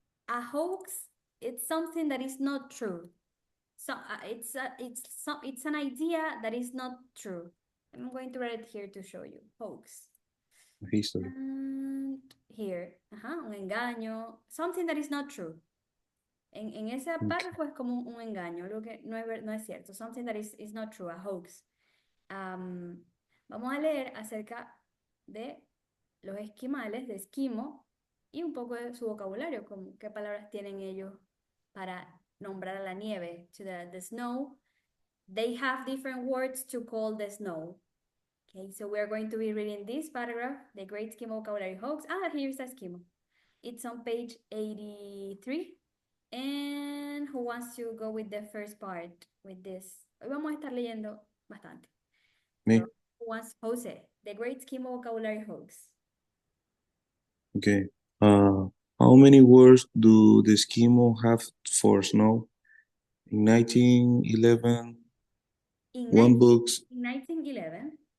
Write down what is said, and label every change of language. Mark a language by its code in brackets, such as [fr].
[en] A hoax, it's something that is not true. So it's an idea that is not true. I'm going to write it here to show you. Hoax. History. And here, [es] un engaño, [en] something that is not true. [es] En ese Okay. párrafo es como un engaño, algo que no es cierto. [en] Something that is not true, a hoax. [es] Vamos a leer acerca de los esquimales, de esquimo, y un poco de su vocabulario, como qué palabras tienen ellos para nombrar a la nieve, [en] to the snow. They have different words to call the snow. Okay, so we are going to be reading this paragraph, the Great Eskimo Vocabulary Hoax. Here's Eskimo. It's on page 83. And who wants to go with the first part with this? [es] Hoy vamos a estar leyendo bastante. [en] Me? So, who wants Jose, the Great Eskimo Vocabulary Hoax? Okay. How many words do the Eskimo have for snow? In 1911, In one book, 1911,